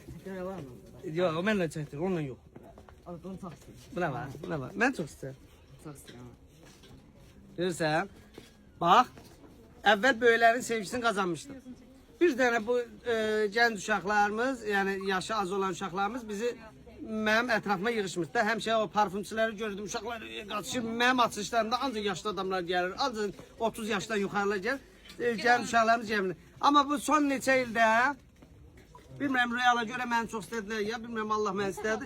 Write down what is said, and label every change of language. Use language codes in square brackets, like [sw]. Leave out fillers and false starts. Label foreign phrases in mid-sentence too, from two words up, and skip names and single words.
[tr] Göre var mı? Yok, o benimle çektir, onunla yok. Abi bunu çok istiyorum. Buna var, buna var. Ben çok isterim. Çok istiyorum. Görürsen, bak, evvel böylerin sevgisini kazanmıştık. Bir tane bu genç [az] uşaqlarımız, yani yaşı az olan uşaqlarımız bizi mənim ətrafıma yığışmışdı. Həmişə o parfümçiləri gördüm, uşaqlar qaçışır. Mənim açılışlarımda ancaq yaşlı adamlar gəlir, ancaq 30 yaşdan yuxarılar gəlir. Genç uşaqlarımız gəlir. Amma bu son neçə ildə, bilmirəm Reala görə məni çox istədilər ya, bilmirəm Allah məni istədi.